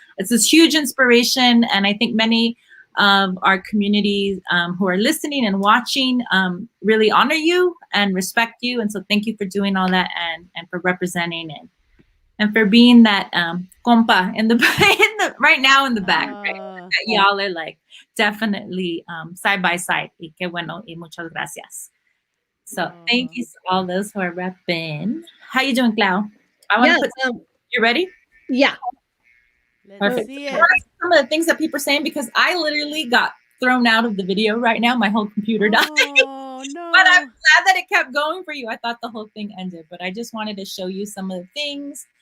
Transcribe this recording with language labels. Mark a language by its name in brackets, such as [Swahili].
[English] It's this huge inspiration, and I think many of our communities who are listening and watching really honor you and respect you. And so thank you for doing all that and for representing and for being that compa in the, right now in the back. Right? That y'all are like definitely side by side. [Spanish] Y qué bueno, y muchas gracias. [English] So thank you to all those who are repping. How you doing, Clau? I want to put. You ready? Yeah. Let's see it. Some of the things that people are saying, because I literally got thrown out of the video right now. My whole computer died. Oh, no. But I'm glad that it kept going for you. I thought the whole thing ended, but I just wanted to show you some of the things.